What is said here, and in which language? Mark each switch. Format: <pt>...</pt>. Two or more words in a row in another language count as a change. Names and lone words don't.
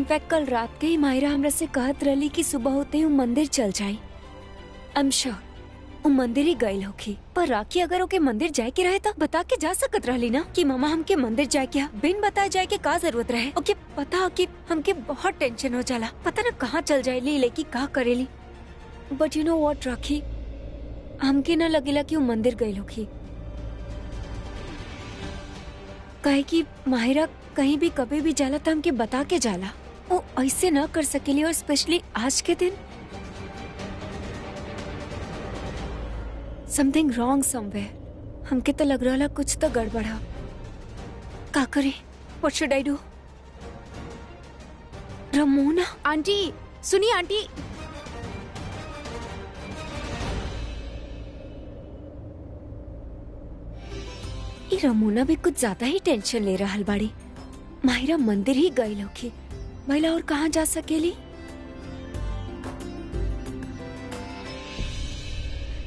<bho>इनफैक्ट कल रात के ही माहिरा हमरा से कहत रही कि सुबह होते ही वो मंदिर चल जाए।</bho> <en>I am sure</en> <bho>वो मंदिर ही गए होखी, पर राखी अगर ओके मंदिर जाए के रहे तो बता के जा सकत रहली ना कि मामा हमके मंदिर जाए के, बिन बताए जाए के का जरूरत रहे। ओके पता कि हमके बहुत टेंशन हो जाला, पता ना कहाँ चल जाएली लेकी का करेली।</bho> <en>But you know what</en> <bho>राखी, हमके ना लगेला कि वो मंदिर गए होखी, काहे कि माहिरा कहीं भी कभी भी जाला तो हमके बता के जाला, वो ऐसे ना कर सकेली, और स्पेशली आज के दिन।</bho> <en>something wrong somewhere,</en> <bho>हमके तो लग रहा कुछ तो गड़बड़ा। का करे?</bho> <en>what should I do?</en> <bho>रमोना आंटी सुनिए, आंटी ये रमोना भी कुछ ज्यादा ही टेंशन ले रहा बाड़ी। माहिरा मंदिर ही गई होखी, महिला और कहाँ जा सकेली?</bho>